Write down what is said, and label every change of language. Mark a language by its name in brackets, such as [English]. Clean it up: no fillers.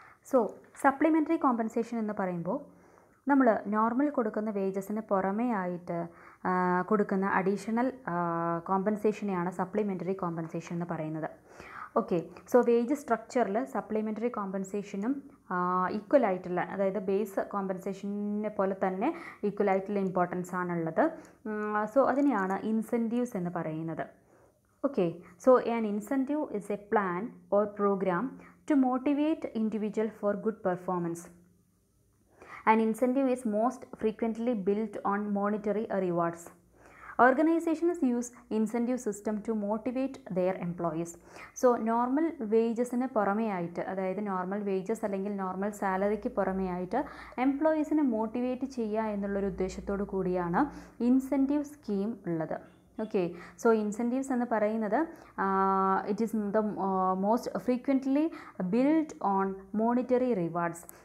[Malayalam] So supplementary compensation എന്ന് പറയുമ്പോൾ നമ്മൾ നോർമൽ കൊടുക്കുന്ന വേജസിന് പുറമേ ആയിട്ട് കൊടുക്കുന്ന അഡീഷണൽ കോമ്പൻസേഷനെയാണ് സപ്ലിമെൻ്ററി കോമ്പൻസേഷൻ എന്ന് പറയുന്നത്. ഓക്കെ, സോ വേജ് സ്ട്രക്ചറിൽ സപ്ലിമെൻ്ററി കോമ്പൻസേഷനും ഈക്വൽ ആയിട്ടുള്ള, അതായത് ബേസ് കോമ്പൻസേഷനെ പോലെ തന്നെ ഈക്വൽ ആയിട്ടുള്ള ഇമ്പോർട്ടൻസ് ആണുള്ളത്. സോ അതിനെയാണ് ഇൻസെൻറ്റീവ്സ് എന്ന് പറയുന്നത്. [English] Okay, so an incentive is a plan or program to motivate individual for good performance. An incentive is most frequently built on monetary rewards. Organizations use incentive system to motivate their employees. So normal wages [Malayalam] ന് പുറമേ ആയിട്ട്, അതായത് normal wages അല്ലെങ്കിൽ normal സാലറിക്ക് പുറമേ ആയിട്ട് എംപ്ലോയീസിനെ motivate ചെയ്യുക എന്നുള്ളൊരു ഉദ്ദേശത്തോടു കൂടിയാണ് ഇൻസെൻറ്റീവ് സ്കീം ഉള്ളത്. [English] okay, so incentives [Malayalam] എന്ന് പറയുന്നത് [English] It is the most frequently build on monetary rewards.